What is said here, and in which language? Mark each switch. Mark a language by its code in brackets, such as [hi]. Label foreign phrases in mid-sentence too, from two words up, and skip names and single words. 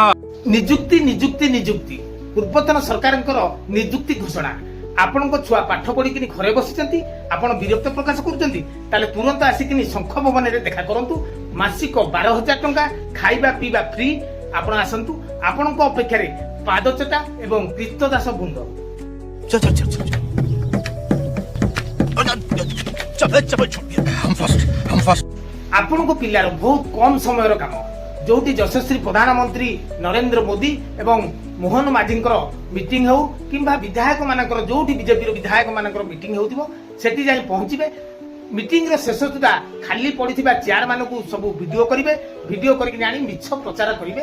[or] ନିଯୁକ୍ତି ନିଯୁକ୍ତି ନିଯୁକ୍ତି ପୂର୍ବତନ ସରକାରଙ୍କର ନିଯୁକ୍ତି ଘୋଷଣା। ଆପଣଙ୍କ ଛୁଆ ପାଠ ପଢିକିନି ଘରେ ବସିଛନ୍ତି, ଆପଣ ବିରକ୍ତ ପ୍ରକାଶ କରୁଛନ୍ତି, ତାହେଲେ ତୁରନ୍ତ ଆସିକିନି ଶଙ୍ଖ ଭବନରେ ଦେଖା କରନ୍ତୁ। ମାସିକ 12,000 ଟଙ୍କା, ଖାଇବା ପିଇବା ଫ୍ରି। ଆପଣ ଆସନ୍ତୁ, ଆପଣଙ୍କ ଅପେକ୍ଷାରେ ପାଦଚଟା ଏବଂ କ୍ରୀତଦାସ ବୃନ୍ଦ। [hi] चल चल चल चल चल चल हम फर्स्ट [or] ଆପଣଙ୍କ ପିଲାର ବହୁତ କମ ସମୟର କାମ, ଯୋଉଠି ଯଶସ୍ୱୀ ପ୍ରଧାନମନ୍ତ୍ରୀ ନରେନ୍ଦ୍ର ମୋଦି ଏବଂ ମୋହନ ମାଝୀଙ୍କର ମିଟିଂ ହେଉ କିମ୍ବା ବିଧାୟକ ମାନଙ୍କର ଯୋଉଠି ବିଜେପିର ବିଧାୟକ ମାନଙ୍କର ମିଟିଂ ହେଉଥିବ ସେଠି ଯାଇ ପହଞ୍ଚିବେ। ମିଟିଂର ଶେଷ ସୁଦ୍ଧା ଖାଲି ପଡିଥିବା ଚେୟାର ମାନଙ୍କୁ ସବୁ ଭିଡିଓ କରିବେ, ଭିଡିଓ କରିକି ଆଣି ମିଛ ପ୍ରଚାର କରିବେ।